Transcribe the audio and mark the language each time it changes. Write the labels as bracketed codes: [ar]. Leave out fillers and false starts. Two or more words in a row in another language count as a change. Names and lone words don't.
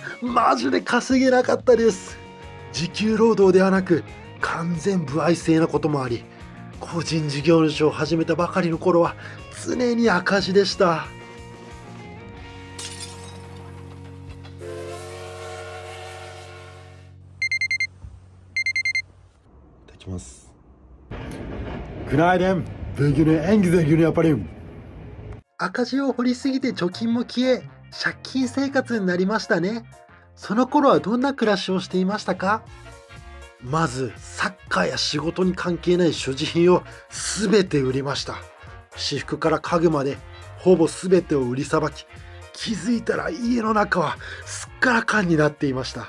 [ja] マジで稼げなかったです。時給労働ではなく完全歩合制なこともあり、個人事業主を始めたばかりの頃は常に赤字でした。いただきます。Günaydın. [tr] Bugünün en güzel günü yaparım. [ja] 赤字を掘りすぎて貯金も消え、借金生活になりましたね。その頃はどんな暮らしをしていましたか？まずサッカーや仕事に関係ない所持品を全て売りました。私服から家具までほぼ全てを売りさばき、気づいたら家の中はすっからかんになっていました。